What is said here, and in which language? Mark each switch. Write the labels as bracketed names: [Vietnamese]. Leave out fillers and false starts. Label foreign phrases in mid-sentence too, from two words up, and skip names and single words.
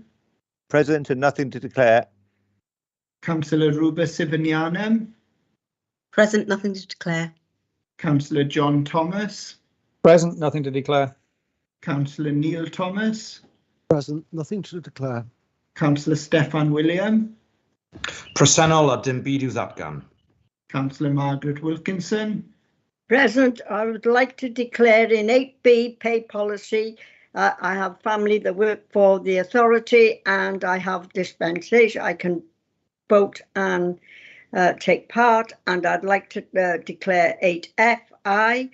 [English] Present and nothing to declare. Councillor Ruba Sivanianam. Present, nothing to declare. Councillor John Thomas. Present, nothing to declare. Councillor Neil Thomas. Present, nothing to declare. Councillor Steffan William. [Welsh] Presennol a dim byd i'w ddatgan. [English] Councillor Margaret Wilkinson. Present, I would like to declare in 8B pay policy. I have family that work for the authority and I have dispensation. I can vote and take part, and I'd like to declare 8F.